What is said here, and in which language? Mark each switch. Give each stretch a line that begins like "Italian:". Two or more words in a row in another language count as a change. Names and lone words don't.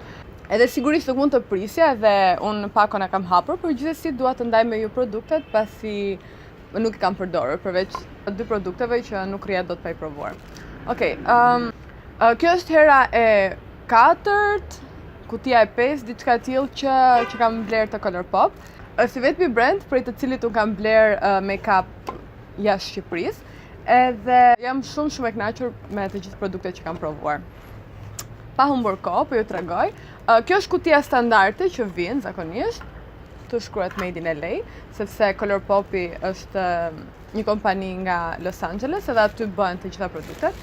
Albanian: Edhe sigurisht nuk mund të prisja edhe unë pakon e kam hapur, por gjithsesi dua të ndaj me ju produktet pasi nuk I kam përdorur, përveç dy produkteve që nuk rria dot pa I provuar. Okej, kjo është hera e 4, kutia e 5, diçka e tillë që kam bler të Colourpop. Është vetëmi brand prej të cilit unë kam bler make-up jashtë Shqipërisë, edhe jam shumë e kënaqur me të gjithë produktet që kam provuar. Pa humbur kohë, po ju tregoj. Kjo është kutia standarde që vjen zakonisht. Këtu shkruhet
English: Made in LA,
Albanian: sepse Colourpopi është një kompani nga Los Angeles edhe aty bëhen të gjitha produktet.